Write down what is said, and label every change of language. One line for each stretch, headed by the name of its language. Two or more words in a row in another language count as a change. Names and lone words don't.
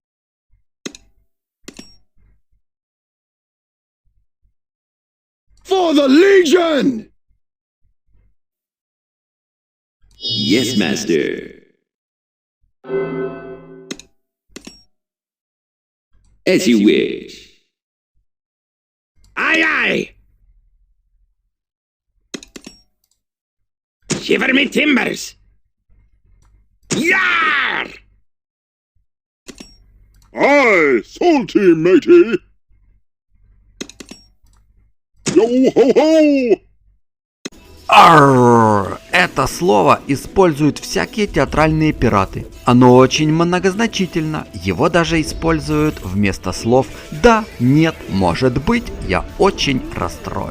English: For the Legion! Yes, Master. As you wish. Aye, aye! Shiver me timbers! Yar! Aye, salty, matey!
Russian: Йоу-хо-хо! Арррр! Это слово используют всякие театральные пираты. Оно очень многозначительно. Его даже используют вместо слов «да», «нет», «может быть», «я очень расстроен».